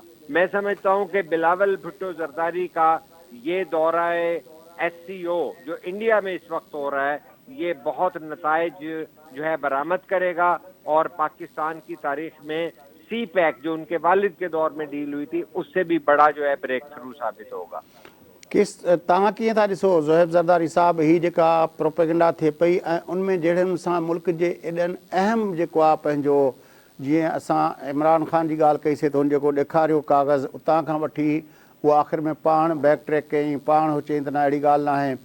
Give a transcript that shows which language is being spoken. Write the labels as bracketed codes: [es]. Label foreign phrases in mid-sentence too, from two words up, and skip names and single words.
[ur] میں سمجھتا ہوں کہ بلاول بھٹو زرداری کا یہ دورہ ایس سی او جو انڈیا میں اس وقت ہو رہا ہے، یہ بہت نتائج جو ہے برآمد کرے گا، اور پاکستان کی تاریخ میں سی پیک جو ان کے والد کے دور میں ڈیل ہوئی تھی اس سے بھی بڑا جو ہے بریک تھرو ثابت ہوگا. [sd] کس تاں کیے تھا ॾिसो ज़ोहेब ज़रदारी साहब ही जेका प्रोपेगेंडा थिए पई ऐं उनमें जहिड़नि सां मुल्क जे एॾनि अहम जेको आहे पंहिंजो, जीअं असां इमरान ख़ान जी ॻाल्हि कईसीं त हुन जेको ॾेखारियो काग़ज़ उतां खां वठी उहो आख़िर में पाण बैक ट्रैक कयईं, पाण हू चयईं त न अहिड़ी ॻाल्हि न आहे.